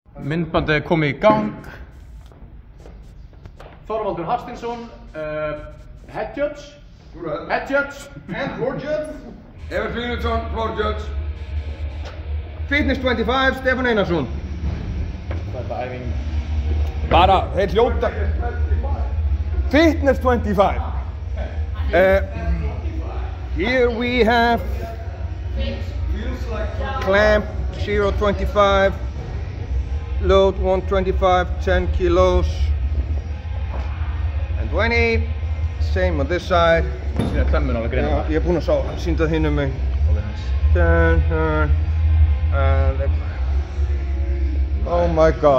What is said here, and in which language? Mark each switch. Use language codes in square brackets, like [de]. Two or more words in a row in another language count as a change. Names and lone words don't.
[is] Myndbandið er komið í gang. Þorvaldur Hafsteinsson, [en] head judge. Head judge. And floor judge. Evert Friðriksson, floor judge. Fitness 25, Stefán Einarsson. [is] Þetta er æfing. Bara, þeir hljóta. Fitness 25. [en] Here we have clamp 0.25, load 125, 10 kilos, and 20. Same on this side. [is] Sýna klemmun alveg greinilega. Ég er búinn að sjá, sýnda það hinum mig. [en] Ok, nice. 10, and oh my god.